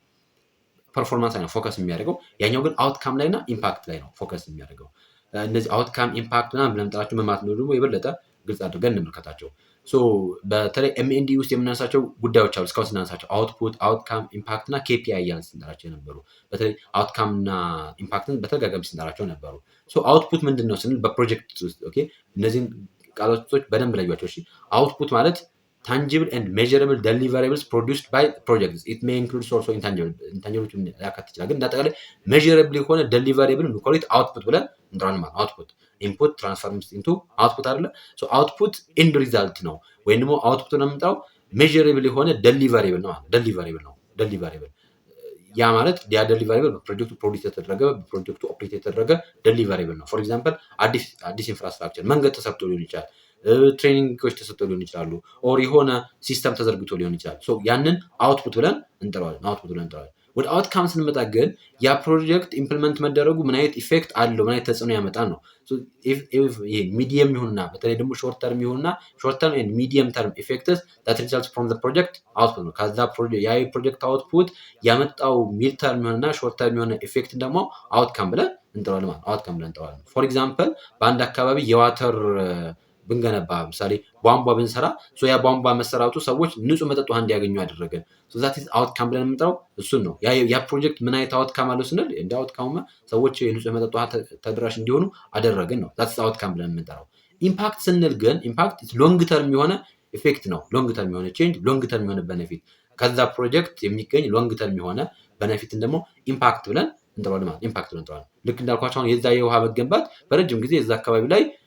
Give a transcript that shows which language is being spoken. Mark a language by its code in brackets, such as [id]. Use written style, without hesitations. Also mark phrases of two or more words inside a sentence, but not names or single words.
[am] ፐርፎርማንስ ላይ ነው ፎከስ የሚያደርገው። ያኛው ግን አውትካም ላይ እና ኢምፓክት ላይ ነው ፎከስ የሚያደርገው። እነዚህ [en] outcome impact [am] ምናምን ብለን የምንጠራቸው ምን ማለት ነው ደግሞ የበለጠ ግልጽ አድርገን እንመልከታቸው። በተለይ ኤምኤንዲ ውስጥ የምናነሳቸው ጉዳዮች አሉ። እስካሁን ስናነሳቸው [en] output, outcome, impact [am] እና ኬፒአይ እያልን ስንጠራቸው የነበሩ በተለይ አውትካም እና ኢምፓክትን በተደጋጋሚ ስንጠራቸው ነበሩ። አውትፑት ምንድን ነው ስንል በፕሮጀክት ውስጥ እነዚህን ቃላቶች በደንብ ለዩዋቸው። አውትፑት ማለት [en] tangible and measurable deliverables produced by projects. It may include also intangible [am] ሊያካትት ይችላል። ግን እንዳጠቃላይ measurable የሆነ [en] deliverable we call it output [am] ብለን እንጠራለን ማለት [en] output input transforms into output [am] አይደለ? [en] output end result [am] ነው ወይም ደግሞ output ነው የምንጠራው measurable የሆነ deliverable ነው። deliverable ያ ማለት ያ deliverable በፕሮጀክቱ ፕሮዲዩስ የተደረገ በፕሮጀክቱ ኦፕሬት የተደረገ deliverable ነው። [en] for example [am] አዲስ ኢንፍራስትራክቸር መንገድ ተሰርቶ ሊሆን ይችላል፣ ትሬኒንጎች ተሰጥቶ ሊሆን ይችላሉ፣ ኦር የሆነ ሲስተም ተዘርግቶ ሊሆን ይችላል። ያንን አውትፑት ብለን እንጠራዋለን። ወደ አውትካም ስንመጣ ግን ያ ፕሮጀክት ኢምፕሊመንት መደረጉ ምን አይነት ኢፌክት አለው፣ ምን አይነት ተጽዕኖ ያመጣል ነው። ይሄ ሚዲየም ይሁንና በተለይ ደግሞ [en] short term [am] ይሁንና [en] short term and medium term effects that results from the project output [am] ነው። ከዛ ያ ፕሮጀክት አውትፑት ያመጣው [en] mid term [am] ይሁንና [en] short term [am] የሆነ ኢፌክት ደግሞ አውትካም ብለን እንጠራዋለን ማለት አውትካም። [en] for example [am] በአንድ አካባቢ የዋተር ብንገነባ ምሳሌ ቧንቧ ብንሰራ ያ ቧንቧ መሰራቱ ሰዎች ንጹህ መጠጥ ውሃ እንዲያገኙ አደረገን። [en] that is outcome [am] ብለን የምንጠራው እሱን ነው። ያ ፕሮጀክት ምን አይነት አውትካም አለው ስንል እንደ አውትካም ሰዎች የንጹህ መጠጥ ውሃ ተደራሽ እንዲሆኑ አደረግን ነው። [en] that is outcome [am] ብለን የምንጠራው። ኢምፓክት ስንል ግን [en] impact long term [am] የሆነ ኢፌክት ነው። [en] long term [am] የሆነ ቼንጅ፣ [en] long term [am] የሆነ ቤኔፊት፣ ከዛ ፕሮጀክት የሚገኝ [en] long term [am] የሆነ ቤኔፊትን ደግሞ ኢምፓክት ብለን እንጠራዋለን ማለት ኢምፓክት ብለን እንጠራዋለን። ልክ እንዳልኳቸው አሁን የዛ የውሃ መገንባት በረጅም ጊዜ የዛ አካባቢ ላይ